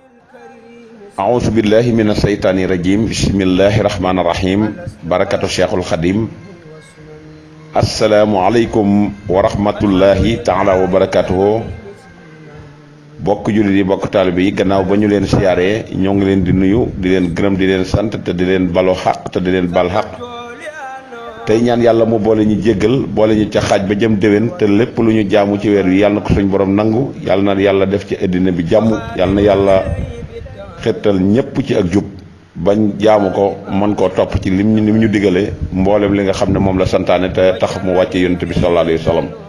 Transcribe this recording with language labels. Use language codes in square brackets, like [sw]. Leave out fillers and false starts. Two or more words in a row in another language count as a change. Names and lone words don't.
[ar] أعوذ بالله من الشيطان الرجيم بسم الله الرحمن الرحيم بركة الشيخ الخديم السلام عليكم ورحمة الله تعالى وبركاته [wo] bokk jullit yi bokk taalibe yi gannaaw ba ñu leen siyaaree ñoo ngi leen di nuyu di leen gërëm di leen sant te di leen balo xaq te di leen bal xaq tey ñaan yàlla mu boole ñu jéggal boole ñu ca xaaj ba jëm déwén te lépp lu ñu jaamu ci weer wi yàlla na ko suñ borom nangu yàlla na yàlla def ci àddina bi jàmm yàlla na yàlla xettal ñépp ci ak jub bañ jaamu ko mën koo topp ci lim ñu digale mboolem li nga xam ne moom la santaane te tax mu wàcce yonent bi [ar] صلى الله عليه وسلم